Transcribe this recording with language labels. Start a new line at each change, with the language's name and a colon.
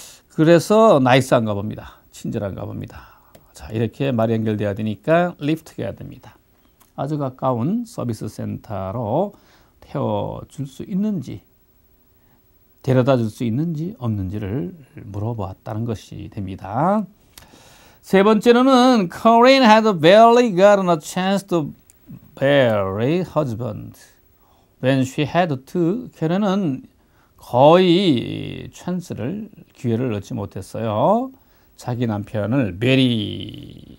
Korean: 그래서 나이스한가 봅니다. 친절한가 봅니다. 자, 이렇게 말이 연결돼야 되니까 리프트가 해야 됩니다. 아주 가까운 서비스 센터로 태워줄 수 있는지, 데려다 줄 수 있는지 없는지를 물어보았다는 것이 됩니다. 세 번째로는
English: Corinne had barely gotten a chance to marry husband when she had to.
Korean: 캐런은 거의 기회를 얻지 못했어요. 자기 남편을 bury할.